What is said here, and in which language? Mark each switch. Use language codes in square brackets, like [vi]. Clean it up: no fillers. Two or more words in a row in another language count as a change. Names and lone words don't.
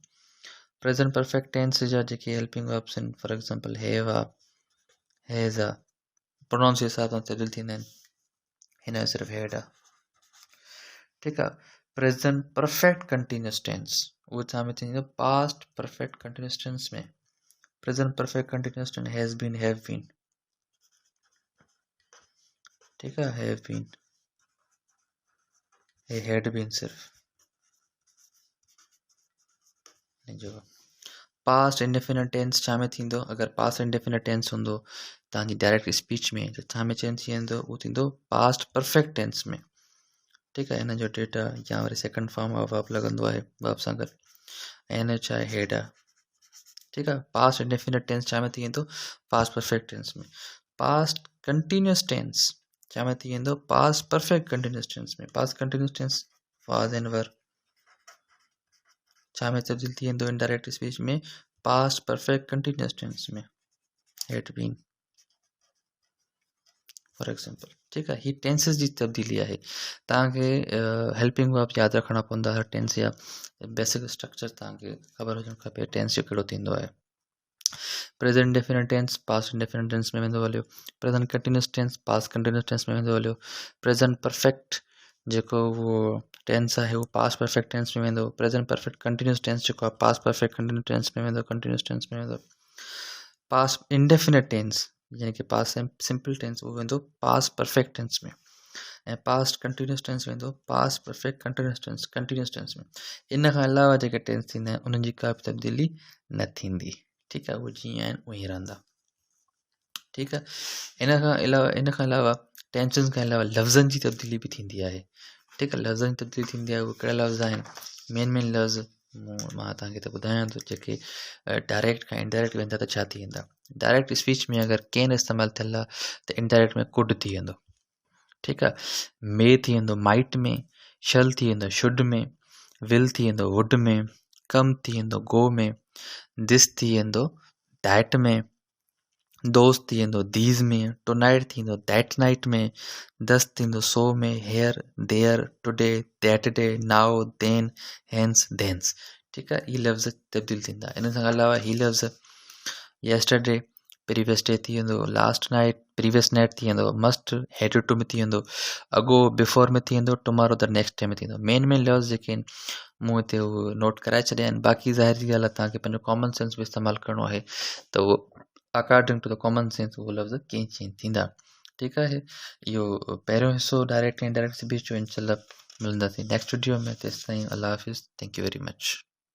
[en] present perfect tense [sd] जा जेके [en] helping verbs [sd] आहिनि, [en] for example have [sd] आहे, हैज़ आहे, प्रोनाउन जे हिसाब सां तब्दील थींदा आहिनि, हिन जो सिर्फ़ु हैड आहे, ठीकु आहे। [en] present perfect continuous tense [sd] उहो छा में थींदो [en] past perfect continuous tense [sd] में। [en] present perfect continuous tense has been, have been, [hi] ठीक है, [en] have been, he had been [sd] सिर्फ जो [en] past indefinite tense [sd] छा में थींदो। अगरि [en] past indefinite tense [sd] हूंदो तव्हांजी [en] direct speech [sd] में त छा में चेंज थी वेंदो, उहो थींदो [en] past perfect tense [sd] में, ठीकु आहे। हिन जो डेटा या वरी [en] second form of verb [sd] लॻंदो आहे वर्ब सां गॾु, ऐं हिन छा आहे हेड आहे, ठीकु आहे। [en] past indefinite tense [sd] छा में थी वेंदो [en] past perfect tense में। past continuous tense [sd] छा में थी वेंदो [en] past perfect continuous tense में। past continuous tense was and were [sd] छा में तब्दील थी वेंदो [en] indirect speech में past perfect continuous tense में, had been for example, [sd] ठीकु आहे। ही टेंसिस जी तब्दीली आहे। तव्हांखे [en] helping verb [sd] यादि रखणा पवंदा हर टेंस जा [en] basic structure [sd] तव्हांखे ख़बर हुजणु खपे टेंस जो कहिड़ो थींदो आहे। [en] present indefinite tense past indefinite tense [sd] में वेंदो हलियो, [en] present continuous tense past continuous tense [sd] में वेंदो हलियो, [en] present perfect [sd] जेको उहो टेंस आहे उहो [en] past perfect tense [sd] में वेंदो, [en] present perfect continuous tense [sd] जेको आहे [en] past perfect continuous tense [sd] में वेंदो, [en] continuous tense [sd] में वेंदो। [en] past indefinite tense [sd] यानी कि [en] past simple tense [sd] उहो वेंदो [en] past perfect tense [sd] में, ऐं [en] past continuous tense वेंदो past perfect continuous tense में। [sd] इन खां अलावा जेके टेंस थींदा आहिनि उन्हनि जी का बि तब्दीली न थींदी, ठीकु आहे, उहे जीअं आहिनि उअं ई रहंदा, ठीकु आहे। इन खां अलावा टेंसनि खां अलावा लफ़्ज़नि जी तब्दीली बि थींदी आहे, ठीकु आहे। लफ़्ज़नि जी तब्दीली थींदी आहे, उहे कहिड़ा लफ़्ज़ आहिनि, मेन लफ़्ज़ मां तव्हांखे त ॿुधायां थो, जेके डायरेक्ट खां इनडायरेक्ट वेंदा त छा थी वेंदा। [en] direct speech [sd] में अगरि केन इस्तेमालु थियल आहे त इनडायरेक्ट में कुड थी वेंदो, ठीकु आहे। मे थी वेंदो माइट में, शल थी वेंदो शुड में, विल थी वेंदो वुड में, कम थी वेंदो गो में, दिस थी वेंदो दैट में, दोस्त थी वेंदो दीज़ में, [en] tonight [sd] थी वेंदो [en] that night [sd] में, दस थींदो सो में, [en] here there, today that day, now then, hence thence, [sd] ठीकु आहे। हीअ लफ़्ज़ तब्दील थींदा। इन खां अलावा हीअ लफ़्ज़ [en] yesterday previous day [sd] थी वेंदो, [en] last night previous night [sd] थी वेंदो, [en] must had to [sd] में थी वेंदो, [en] ago before [sd] में थी वेंदो, [en] tomorrow the next day [sd] में थी वेंदो। मेन लफ़्ज़ जेके आहिनि मूं हिते उहो नोट कराए छॾिया आहिनि। बाक़ी ज़ाहिर जी ॻाल्हि आहे तव्हांखे पंहिंजो [en] common sense [sd] बि इस्तेमालु करिणो आहे त उहो [en] according to the common sense [sd] उहो लफ़्ज़ कीअं चेंज थींदा, ठीकु आहे। इहो पहिरियों हिसो डायरेक्ट ऐं [en] indirect speech [sd] जो इंशाल्लाह मिलंदासीं [en] next video [sd] में। तेसिताईं अल्लाह हाफ़िज़, [en] thank you very much.